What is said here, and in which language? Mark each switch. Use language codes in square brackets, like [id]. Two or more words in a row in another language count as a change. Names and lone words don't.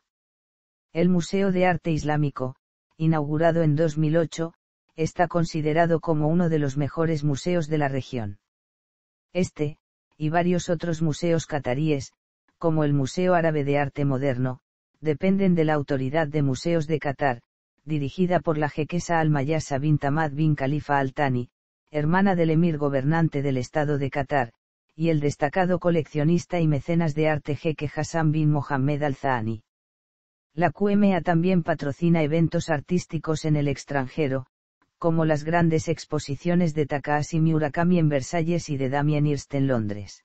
[es] El Museo de Arte Islámico, inaugurado en 2008, está considerado como uno de los mejores museos de la región. Este, y varios otros museos cataríes, como el Museo Árabe de Arte Moderno, dependen de la Autoridad de Museos de Qatar, dirigida por la jequesa Al-Mayasa bint Hamad bin Khalifa Al Thani, hermana del emir gobernante del Estado de Qatar, y el destacado coleccionista y mecenas de arte jeque Hassan bin Mohammed Al Thani. La QMA también patrocina eventos artísticos en el extranjero, como las grandes exposiciones de Takashi Murakami en Versalles y de Damien Hirst en Londres.